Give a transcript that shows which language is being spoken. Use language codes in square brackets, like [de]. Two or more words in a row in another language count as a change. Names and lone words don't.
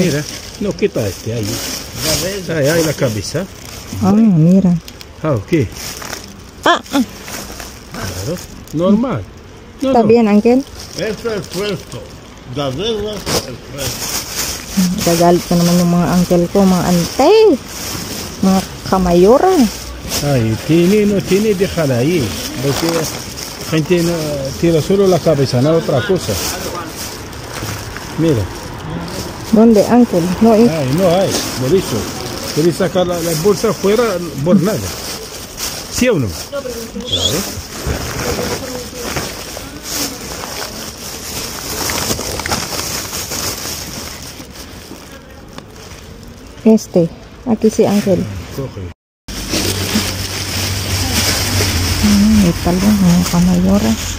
[es] Mira, no quita ahí. Ahí la cabeza. Ah, mira. Ah, ok. Claro, normal. No, ¿Está bien, Uncle? Esto es fresco. La verdad es fresco. [tl] Gagalit na naman yung mga uncle ko, mga ante. Mga kamayora. Ay, [es] no tiene, déjala ahí. Porque la gente no, tira solo la cabeza, no otra cosa. Mira. ¿Dónde, Uncle? No hay. Ay, no hay, por eso. Quieres sacar la bolsa fuera por nada. ¿Sí o no? Claro. Aquí sí, Uncle. Coge. [tl] May talong, mga kamayora.